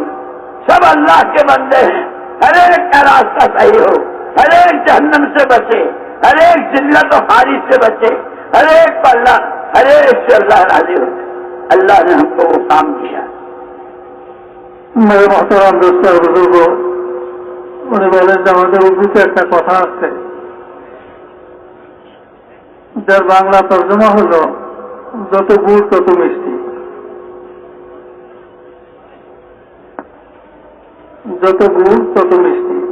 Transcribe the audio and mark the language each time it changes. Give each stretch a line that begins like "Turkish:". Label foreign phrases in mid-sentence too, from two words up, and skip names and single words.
Urdu: سب اللہ کے بندے ہیں، ہر ایک کا راستہ صحیح ہو، ہر ایک جہنم سے بچے، ہر ایک ذلت و خارج سے بچے، ہر ایک پر اللہ، ہر ایک سے اللہ راضی ہو. اللہ نے ہم کو وہ کام کیا. میرے محترم دوستوں بزرگوں،
Bangla: উনি বলেন যে আমাদের উর্দুতে একটা কথা আছে যার বাংলা তর্জমা হলো যত গুড় তত মিষ্টি। যত গুড় তত মিষ্টি।